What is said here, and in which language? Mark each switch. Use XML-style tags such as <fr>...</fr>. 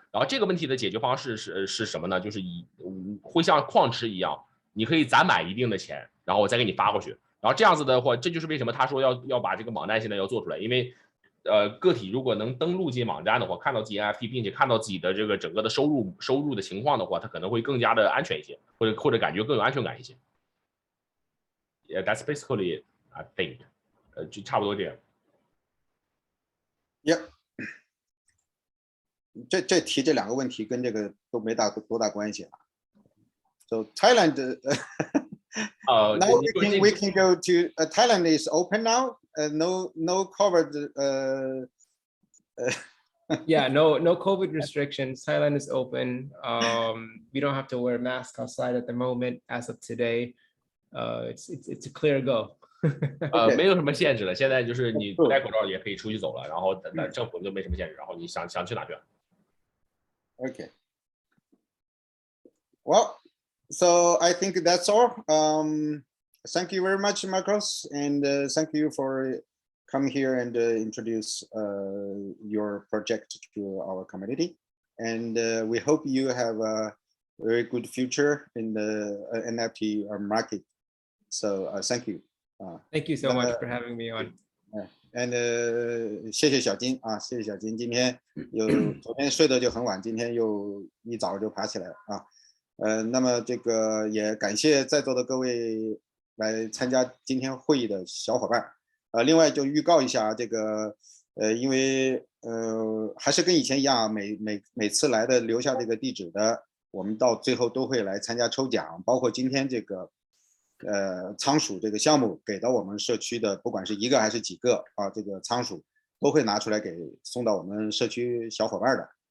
<zh>然后这个问题的解决方式是什么呢？就是会像矿池一样，你可以攒满一定的钱，然后我再给你发过去。然后这样子的话，这就是为什么他说要把这个网站现在要做出来，因为个体如果能登录进网站的话，看到自己 NFT， 并且看到自己的这个整个的收入的情况的话，他可能会更加的安全一些，或者感觉更有安全感一些。</zh> <en>Yeah, that's basically it, I think.</en> <zh>就差不多这样。</zh> <en>Yep.</en> <zh>这提这两个问题跟这个都没多大关系啊。</zh> <en>So Thailand, now we can go to Thailand is open now. No covered. Yeah, no COVID restrictions. Thailand is open. We don't have to wear masks outside at the moment as of today. It's a clear go.</en> <zh>没有什么限制了，现在就是你不戴口罩也可以出去走了，然后政府就没什么限制，然后你想去哪去哪。</zh> <en>Okay. Well, so I think that's all. Thank you very much, Marcos, and thank you for coming here and introduce your project to our community. And we hope you have a very good future in the NFT market. So thank you. Thank you so much for having me on. And</en> <zh>谢谢小金啊，谢谢小金，今天昨天睡得就很晚，今天又一早就爬起来了啊。那么这个也感谢在座的各位来参加今天会议的小伙伴。另外就预告一下这个因为还是跟以前一样，每次来的留下这个地址的，我们到最后都会来参加抽奖，包括今天这个仓鼠这个项目给到我们社区的，不管是一个还是几个啊，这个仓鼠都会拿出来给送到我们社区小伙伴的。</zh>